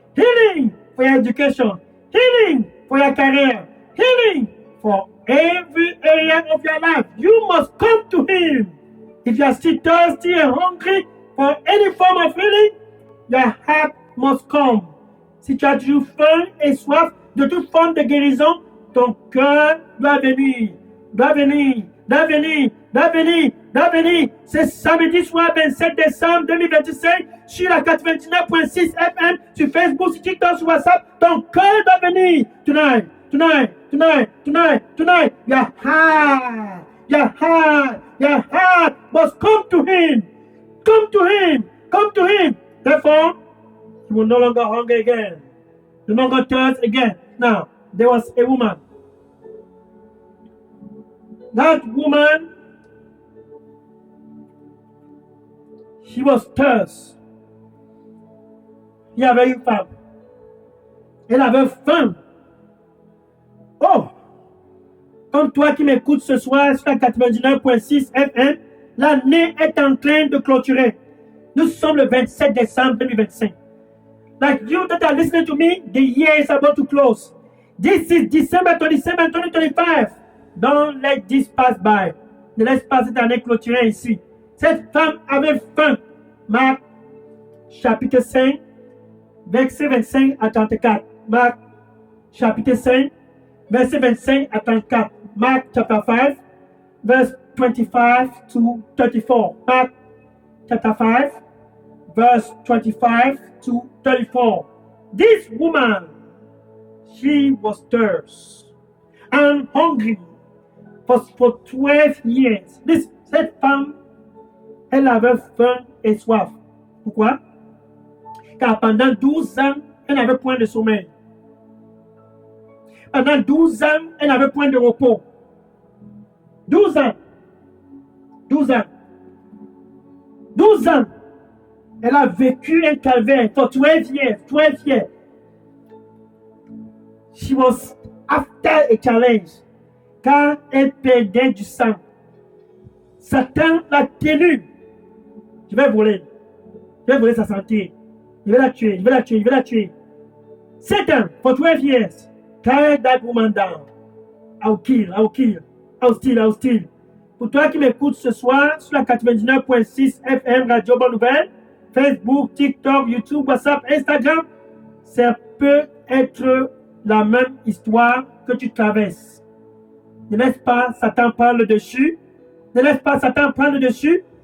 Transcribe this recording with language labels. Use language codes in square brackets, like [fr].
[en] Healing for your education. Healing for your career. Healing for every area of your life. You must come to Him. If you are still thirsty and hungry for any form of healing, your heart must come. [fr] Si tu as toujours faim et soif de toute forme de guérison, ton cœur doit venir, doit venir, doit venir, doit venir, doit venir. C'est samedi soir 27 décembre 2025 sur la 99.6 FM, sur Facebook, sur TikTok, sur WhatsApp. Ton cœur doit venir. [en] Tonight, tonight, tonight, tonight, tonight. Your heart, your heart, your heart must come to Him. Come to Him. Come to Him. Therefore, you will no longer hunger again. You no longer thirst again. Now, there was a woman. That woman, she was thirst. [fr] Il y avait une femme. Elle avait faim. Oh! Comme toi qui m'écoutes ce soir sur la 99.6 FM, l'année est en train de clôturer. Nous sommes le 27 décembre 2025. [en] Like you that are listening to me, the year is about to close. This is December 27, 2025. Don't let this pass by. [fr] Ne laisse pas cette année clôturer ici. Cette femme avait faim. Marc, chapitre 5, verset 25 à 34. Marc, chapitre 5, verset 25 à 34. [en] Mark chapter 5, verse 25 to 34. Mark chapter 5, verse 25 to 34. This woman, she was thirsty and hungry for 12 years. [fr] Cette femme, elle avait faim et soif. Pourquoi? car pendant 12 ans, elle n'avait point de sommeil. Pendant 12 ans, elle n'avait point de repos. 12 ans. 12 ans. 12 ans. Elle a vécu un calvaire [en] for 12 years. 12 years. She was after a challenge. [fr] Car elle perdait du sang. Satan l'a tenue. Je vais voler. Je vais voler sa santé. Je vais la tuer. Je vais la tuer. Je vais la tuer. [en] Satan, for 12 years, carried that woman down. I'll kill. I'll kill. I'll steal. I'll steal. [fr] Pour toi qui m'écoutes ce soir sur la 99.6 FM Radio Bonne Nouvelle, Facebook, TikTok, YouTube, WhatsApp, Instagram, ça peut être la même histoire que tu traverses. Ne laisse pas Satan prendre le dessus. Ne laisse pas Satan prendre le dessus.